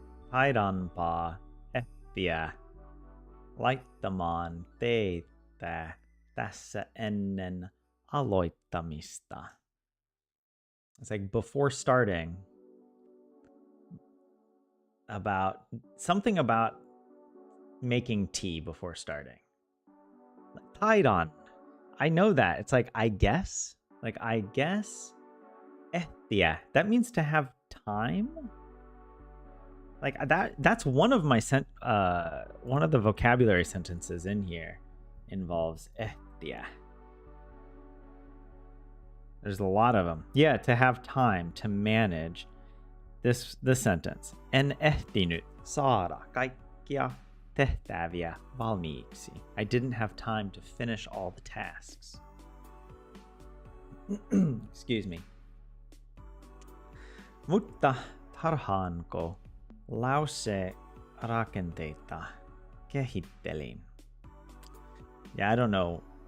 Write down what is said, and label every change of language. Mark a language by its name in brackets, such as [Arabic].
[Finnish] Taidanpa ehtiä laittamaan teitä tässä ennen aloittamista. [English] It's like before starting, about something about making tea before starting. Taidan. I know that. It's like I guess. Like I guess. Ehtiä. That means to have time. Like that's one of my one of the vocabulary sentences in here involves ehtiä. There's a lot of them. Yeah, to have time to manage this sentence. [Finnish] En ehtinyt saada kaikkia tehtäviä valmiiksi. [English] I didn't have time to finish all the tasks. Excuse me. [Finnish] Mutta tarhaanko lause-rakenteita kehittelin? [English] Yeah, I don't know.